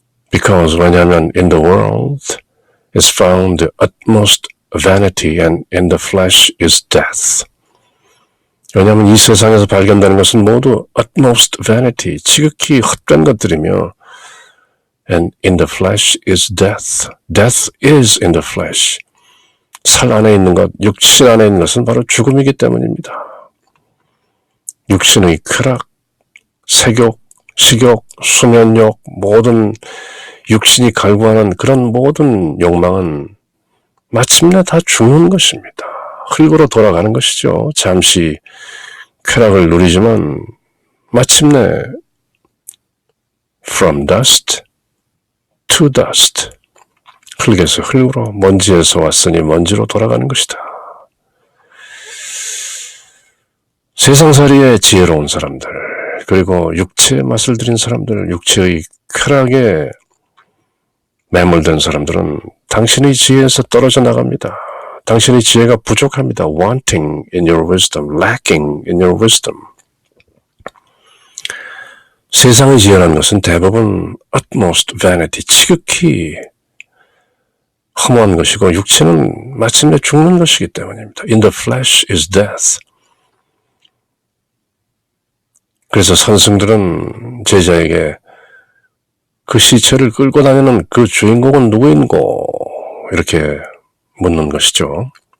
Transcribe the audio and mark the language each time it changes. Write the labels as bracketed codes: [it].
[en] Because [ko] 왜냐하면 [en] in the world is found the utmost vanity and in the flesh is death. [ko] 왜냐하면 이 세상에서 발견되는 것은 모두 [en] utmost vanity, [ko] 지극히 헛된 것들이며 [en] and in the flesh is death. Death is in the flesh. [ko] 살 안에 있는 것, 육신 안에 있는 것은 바로 죽음이기 때문입니다. 육신의 쾌락, 색욕, 식욕, 수면욕, 모든 육신이 갈구하는 그런 모든 욕망은 마침내 다 죽는 것입니다. 흙으로 돌아가는 것이죠. 잠시 쾌락을 누리지만 마침내 [en] from dust to dust, [ko] 흙에서 흙으로, 먼지에서 왔으니 먼지로 돌아가는 것이다. 세상살이에 지혜로운 사람들, 그리고 육체의 맛을 들인 사람들, 육체의 쾌락에 매몰된 사람들은 당신의 지혜에서 떨어져 나갑니다. 당신의 지혜가 부족합니다. [en] wanting in your wisdom, lacking in your wisdom. [ko] 세상의 지혜라는 것은 대부분 [en] utmost vanity, [ko] 지극히 허무한 것이고 육체는 마침내 죽는 것이기 때문입니다. [en] In the flesh is death. [ko] 그래서 선생들은 제자에게 그 시체를 끌고 다니는 그 주인공은 누구인고 이렇게 묻는 것이죠.